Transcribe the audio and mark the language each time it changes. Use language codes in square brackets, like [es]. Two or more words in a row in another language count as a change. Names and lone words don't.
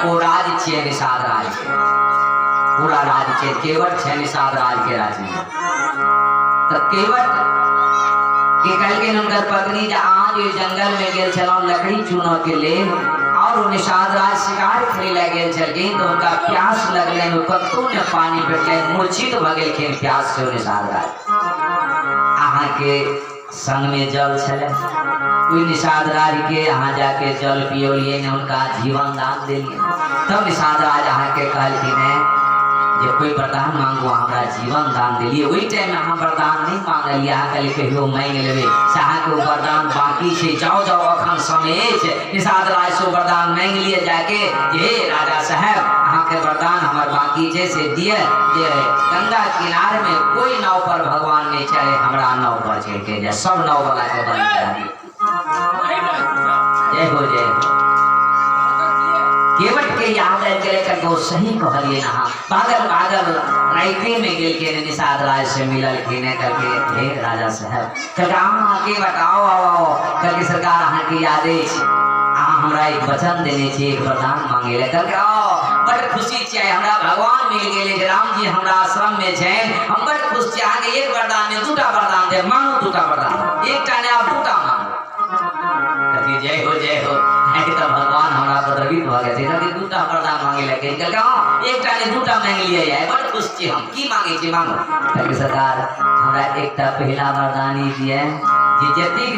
[mai] वो राज छियै निषाद राज पूरा राज छै केवट छै निषाद राज के राज में तो केवट के कहलके उनकर पत्नी जे आज ओहि जंगल में गेल छलहुँ लकड़ी चुनऽ के लेल और निषाद राज शिकार खेले ला गेल छलखिन तो उनका प्यास लगले कतौ ने पानी भेटले मूर्छित भ गेलखिन प्यास से निषाद राज अहाँ के संग में जल छले कोई निषाद राज के अहाँ जाके जल पियोलिए ने उनका जीवन दान दिलिए तब निषाद राज अहाँ के कहलखिन जे कोई वरदान मांगो हमरा जीवन दान दिलिए वही टाइम में अहाँ वरदान नहीं मांगलिए अहाँ कहलिए कहियो मांग लेबे अहाँ के वरदान बाकी छै जाओ अखन समय छै निषाद राज से वरदान मांग लिए जाके जे राजा साहब अहाँ के वरदान हमर बाकी छै से दिए जे गंगा किनारे में कोई नाव पर भगवान नहीं चढ़े हमरा नाव पर चढ़ के जाए सब नाव वाला के बंद करा दिए जय हो जय हो केवट के याद कर वो सही कहलिए ना पागल पागल राइते में गेल के निषाद राज से मिलल के ने करके हे राजा साहब कहाँ के बताओ आओ करके सरकार अहाँ की याद अहाँ हमरा एक वचन देने छी एक वरदान मांगे ले करके आओ बड़ खुशी छै हमरा भगवान मिल गेले राम जी हमरा आश्रम में छै हम बड़ खुश छी अहाँ के एक वरदान में दूटा वरदान दे मांगो दूटा वरदान एकटा ने आप दूटा मांगो कथी जय हो तो भगवान हमरा तो द्रवित भ गए थे दूटा वरदान मांगे लगे एकटा ने दूटा मांग लिए है बड़ खुश छी हम की मांगे छी मांगो कहके सरकार हमरा एकटा पहला वरदान ई दिए जे जतिक